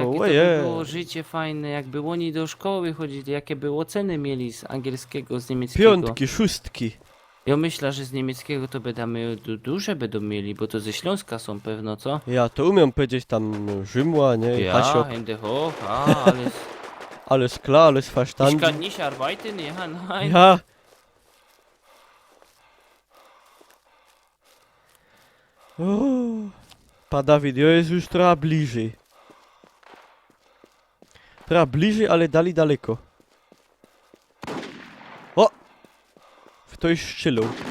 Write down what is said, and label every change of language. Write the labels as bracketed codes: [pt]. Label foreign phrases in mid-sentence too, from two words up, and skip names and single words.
[pl] jakie to by oje. było życie fajne, jakby oni do szkoły chodzili, jakie by oceny mieli z angielskiego, z niemieckiego. Piątki, szóstki. Ja myślę, że z niemieckiego to będziemy duże będą mieli, bo to ze Śląska są pewno, co? Ja to umiem powiedzieć tam Rzymła, nie? Ja, Hasiok. [de] Hände hoch, alles. Alles klar, alles Ich verstanden. kann nicht arbeiten, ja, nein. Ja. [pl] O, pa Dawid, jo jest już trochę bliżej. Trochę bliżej, ale dali daleko. O! Ktoś strzelał.